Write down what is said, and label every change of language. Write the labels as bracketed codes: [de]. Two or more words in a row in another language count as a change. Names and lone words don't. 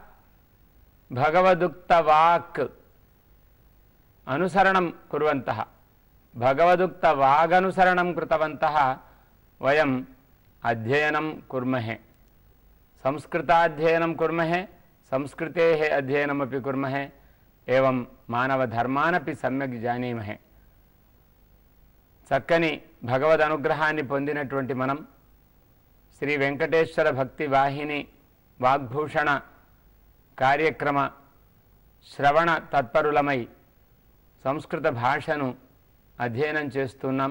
[sa] भगवदुक्तवाक् अनुसरणं कुर्वन्तः भगवदुक्तवागनुसरणं कृतवन्तः वयम् अध्ययनं कुर्महे संस्कृताध्ययनं कुर्महे संस्कृतेः अध्ययनमपि कुर्महे एवं मानवधर्मानपि सम्यक् जानीमहे। [te] చక్కని భగవద్ అనుగ్రహాన్ని పొందినటువంటి మనం శ్రీ వెంకటేశ్వర భక్తి వాహిని వాగ్భూషణ కార్యక్రమ శ్రవణ తత్పరులమై సంస్కృత భాషను అధ్యయనం చేస్తున్నాం.